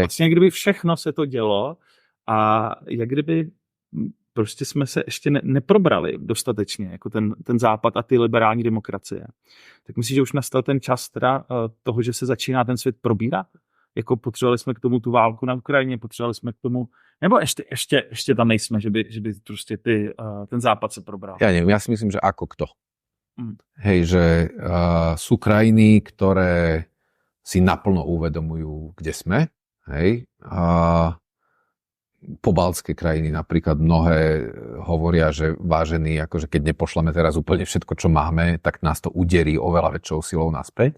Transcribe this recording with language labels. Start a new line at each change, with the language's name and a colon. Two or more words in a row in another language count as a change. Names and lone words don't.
Czech: Vlastně jak kdyby všechno se to dělo a jak kdyby prostě jsme se ještě neprobrali dostatečně, jako ten západ a ty liberální demokracie. Tak myslím, že už nastal ten čas teda toho, že se začíná ten svět probírat? Jako potřebovali jsme k tomu tu válku na Ukrajině, potřebovali jsme k tomu, nebo ještě tam nejsme, že by prostě ten západ se probral.
Slovak: Ja neviem, ja si myslím, že ako kto. Hej, že sú krajiny, ktoré si naplno uvedomujú, kde sme. Hej. Pobaltské krajiny napríklad mnohé hovoria, že vážení, akože keď nepošleme teraz úplne všetko, čo máme, tak nás to uderí oveľa väčšou silou naspäť.